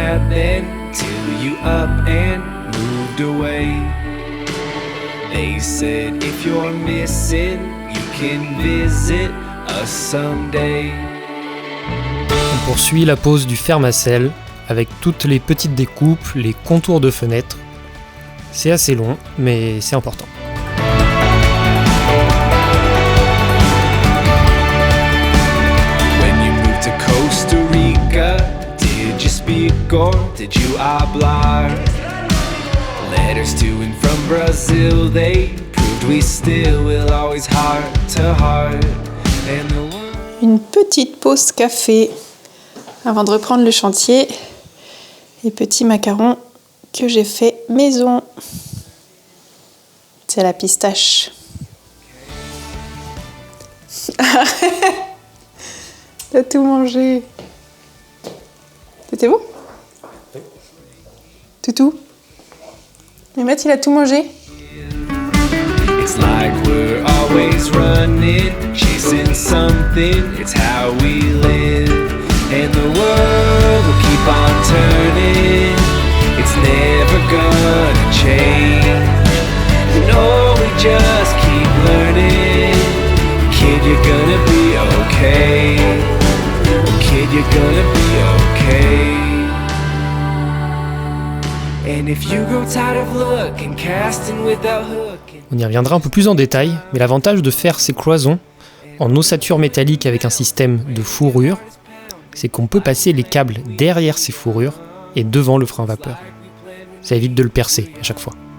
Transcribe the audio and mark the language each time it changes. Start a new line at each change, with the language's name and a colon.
English: Then till you up and moved away. They said if you're missing, you can visit us someday.
French: On poursuit la pose du ferme à sel avec toutes les petites découpes, les contours de fenêtres. C'est assez long, mais c'est important.
English: When you moved to Costa Rica, did you speak or did you hablar? Letters to and from Brazil, they proved we still will always heart to heart. And the one...
French: Une petite pause café avant de reprendre le chantier. Les petits macarons que j'ai fait maison. C'est la pistache. T'as tout mangé. C'était bon? Oui. Toutou? Mehmet, il a tout mangé?
English: It's like we're always running, chasing something, it's how we live. And the world will keep on turning, it's never gonna change. No, we just keep learning. Kid, you're gonna be okay. Kid, you're gonna be okay. And if you grow tired of looking, casting without hooking.
French: On y reviendra un peu plus en détail, mais l'avantage de faire ces cloisons en ossature métallique avec un système de fourrure, c'est qu'on peut passer les câbles derrière ces fourrures et devant le frein vapeur. Ça évite de le percer à chaque fois.